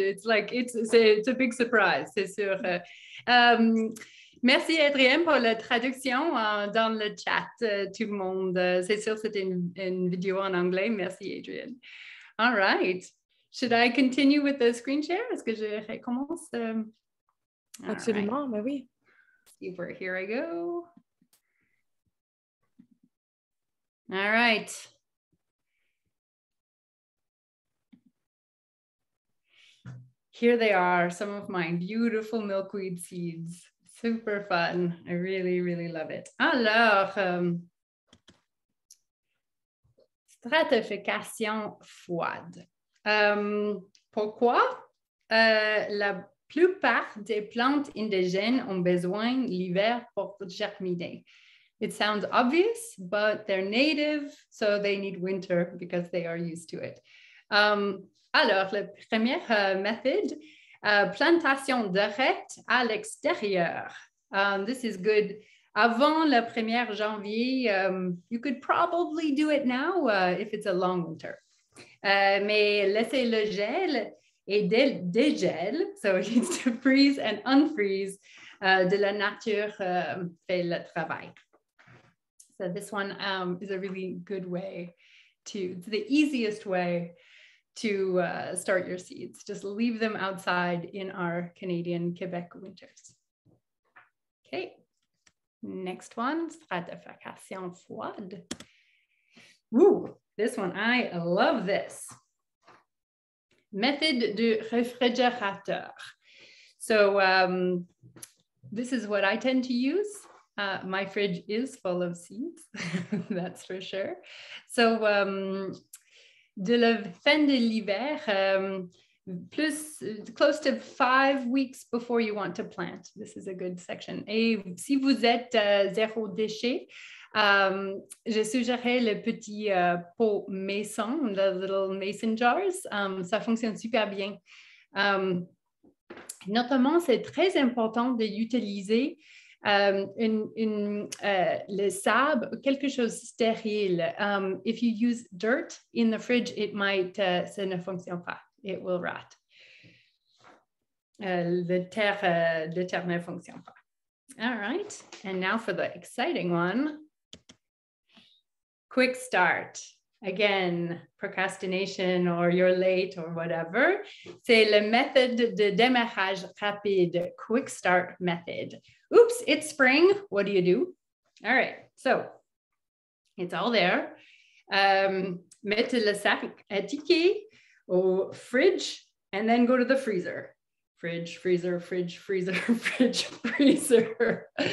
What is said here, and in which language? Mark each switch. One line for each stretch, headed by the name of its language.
English: It's a big surprise,
French: c'est sûr. Merci, Adrienne, pour la traduction dans le chat, tout le monde. C'est sûr, c'était une vidéo en anglais. Merci, Adrienne.
English: All right. Should I continue with the screen share?
French: Est-ce que je recommence? Absolument, ben oui.
English: Super, here I go. All right. Here they are, some of my beautiful milkweed seeds. Super fun. I really, really love it.
French: Alors, stratification froide. Pourquoi? La plupart des plantes indigènes ont besoin l'hiver pour germiner.
English: It sounds obvious, but they're native, so they need winter because they are used to it.
French: Alors, la première méthode, plantation directe à l'extérieur.
English: This is good.
French: Avant le 1er janvier,
English: you could probably do it now if it's a long winter.
French: Mais laissez le gel et dégel,
English: so it needs to freeze and unfreeze,
French: de la nature fait le travail.
English: So this one is a really good way it's the easiest way to start your seeds. Just leave them outside in our Canadian Quebec winters. Okay, next one,
French: stratification froide.
English: Ooh, this one, I love this.
French: Méthode du réfrigérateur.
English: So this is what I tend to use. My fridge is full of seeds, that's for sure. So,
French: de la fin de l'hiver,
English: close to 5 weeks before you want to plant. This is a good section.
French: Et si vous êtes zéro déchet, je suggérerais le petit pot mason,
English: the little mason jars.
French: Ça fonctionne super bien. Notamment, c'est très important d'utiliser le sable, quelque chose stérile.
English: If you use dirt in the fridge, it might,
French: ça ne fonctionne pas.
English: It will rot.
French: Le terre ne fonctionne pas.
English: All right. And now for the exciting one. Quick start. Again, procrastination or you're late or whatever.
French: C'est la méthode de démarrage rapide,
English: quick start method. Oops, it's spring. What do? All right, so it's all there.
French: Mettez le sac étiqueté au
English: fridge and then go to the freezer. Fridge, freezer, fridge, freezer, fridge, freezer.